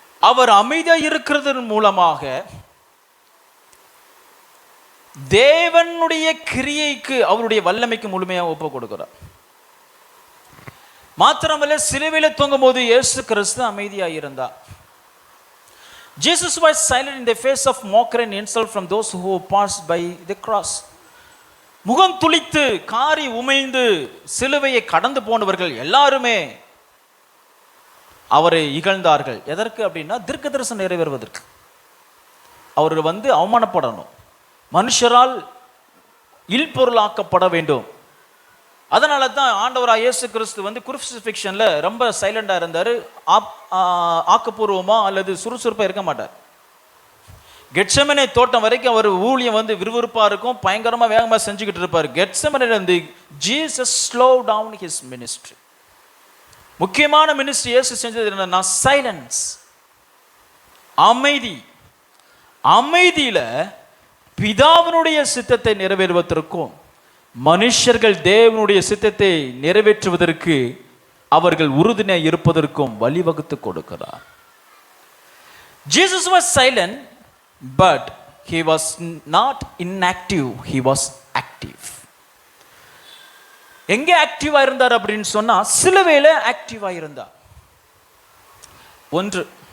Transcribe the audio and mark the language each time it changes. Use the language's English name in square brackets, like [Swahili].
[Tamil] அவர் அமைதியா இருக்கிறது மூலமாக தேவனுடைய கிரியைக்கு, அவருடைய வல்லமைக்கு முழுமையாக ஒப்பு கொடுக்கிறார். மாத்திரமல்ல, சிலுவையில தொங்கும் போது இயேசு கிறிஸ்து அமைதியா இருந்தார். [English] Jesus was silent in the face of mockery and insult from those who passed by the cross. [Tamil] முகம் துளித்து காரி உமிழ்ந்து சிலுவையை கடந்து போனவர்கள் எல்லாருமே அவரை இகழ்ந்தார்கள். எதற்கு அப்படின்னா தீர்க்கதரிசனம் நிறைவேறுவதற்கு. அவர் அவமானப்படணும், மனுஷரால் இல்பொருளாக்கப்பட வேண்டும். அதனால தான் ஆண்டவராக இயேசு கிறிஸ்து குருசிஃபிக்ஷன்ல ரொம்ப சைலண்டா இருந்தாரு. ஆக்கப்பூர்வமா அல்லது சுறுசுறுப்பா இருக்க மாட்டார். கெட்செமனே தோட்டம் வரைக்கும் அவர் ஊழியம் விறுவிறுப்பா இருக்கும், பயங்கரமா வேகமா செஞ்சுக்கிட்டு இருப்பார். [English] Gethsemane Jesus slow down his ministry. [Tamil] முக்கியமான மினிஸ்ட்ரி இயேசு செஞ்சது என்னன்னா சைலன்ஸ், அமைதி. அமைதியில பிதாவினுடைய சித்தத்தை நிறைவேறுவதற்கும் மனுஷர்கள் தேவனுடைய சித்தத்தை நிறைவேற்றுவதற்கு அவர்கள் உறுதுணை இருப்பதற்கும் வழிவகுத்து கொடுக்கிறார். [English] Jesus was silent, but he was not inactive, he was active. [Tamil] எங்கே ஆக்டிவா இருந்தார் அப்படின்னு சொன்னா சிலுவையில ஆக்டிவா இருந்தார். ஒன்று.